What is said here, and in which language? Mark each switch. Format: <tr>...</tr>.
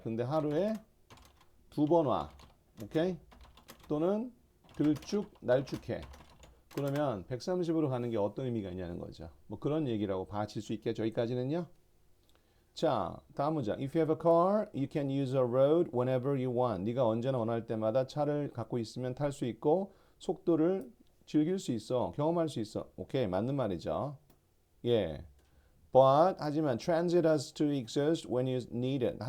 <ko>근데 하루에 두 번 와. 오케이? 또는 들쭉 날쭉해. 그러면 130으로 가는 게 어떤 의미가 있냐는 거죠. 뭐 그런 얘기라고 봐칠 수 있겠죠. 여기까지는요. 자, 다음 문장.</ko> <en>If you have a car, you can use a road whenever you want.</en> <ko>네가 언제나 원할 때마다 차를 갖고 있으면 탈 수 있고 속도를 즐길 수 있어. 경험할 수 있어. 오케이, 맞는 말이죠. 예. 하지만</ko> <en>transit has to exist when you need it.</en>